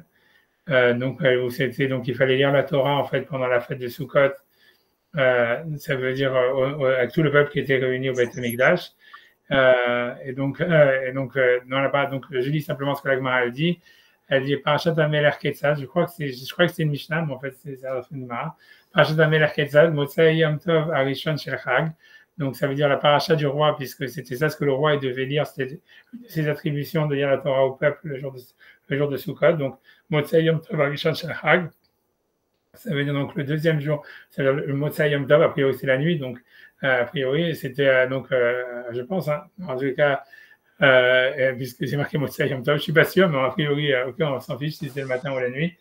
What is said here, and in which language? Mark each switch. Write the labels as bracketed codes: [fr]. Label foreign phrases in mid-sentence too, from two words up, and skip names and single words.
[fr] Donc il fallait lire la Torah en fait pendant la fête de Sukkot. Ça veut dire avec tout le peuple qui était réuni au Beth Amikdash. Donc je lis simplement ce que la Gemara elle dit. Elle dit [he] פרשת המלך כיצד. [fr] Je crois que c'est une Mishnah, mais en fait c'est une Gemara. [he] פרשת המלך כיצד מוצאי יום טוב הראשון של חג. [fr] Donc ça veut dire la paracha du roi, puisque c'était ça ce que le roi il devait lire, c'était ses attributions de lire la Torah au peuple le jour de Sukkot. [he] Donc מוצאי יום טוב הראשון של חג. [fr] Ça veut dire donc le deuxième jour, c'est le [he] מוצאי יום טוב, [fr] a priori c'est la nuit, donc a priori c'était je pense, hein, en tout cas, puisque c'est marqué [he] מוצאי יום טוב, [fr] je suis pas sûr, mais a priori, on s'en fiche si c'est le matin ou la nuit.